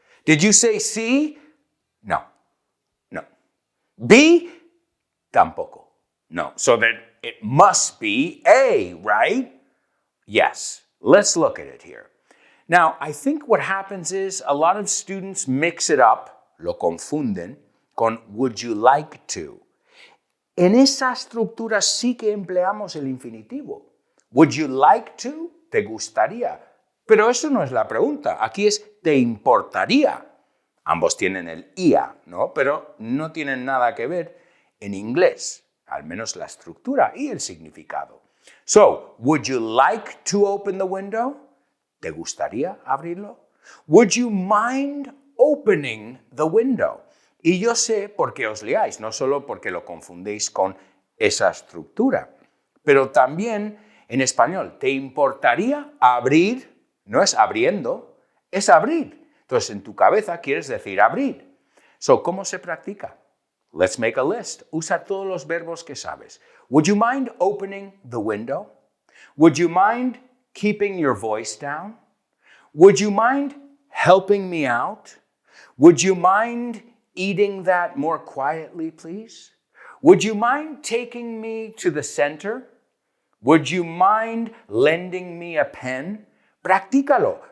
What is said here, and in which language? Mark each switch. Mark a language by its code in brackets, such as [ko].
[en] Did you say C? No. No. B? [es] Tampoco. [en] No. So then it must be A, right? Yes. Let's look at it here. Now, I think what happens is a lot of students mix it up, [es] lo confunden, con [en] would you like to. [es] En esa estructura sí que empleamos el infinitivo. [en] Would you like to? [es] ¿Te gustaría? Pero eso no es la pregunta. Aquí es ¿te importaría? Ambos tienen el ia, ¿no? Pero no tienen nada que ver en inglés, al menos la estructura y el significado. [en] So, would you like to open the window? [es] ¿Te gustaría abrirlo? [en] Would you mind opening the window? [es] Y yo sé por qué os liáis, no solo porque lo confundéis con esa estructura, pero también en español, ¿te importaría abrir? No es abriendo, es abrir. Entonces, en tu cabeza quieres decir abrir. So, ¿cómo se practica? [en] Let's make a list. [es] Usa todos los verbos que sabes. [en] Would you mind opening the window? Would you mind keeping your voice down? Would you mind helping me out? Would you mind eating that more quietly, please? Would you mind taking me to the center? Would you mind lending me a pen? [es] Practícalo.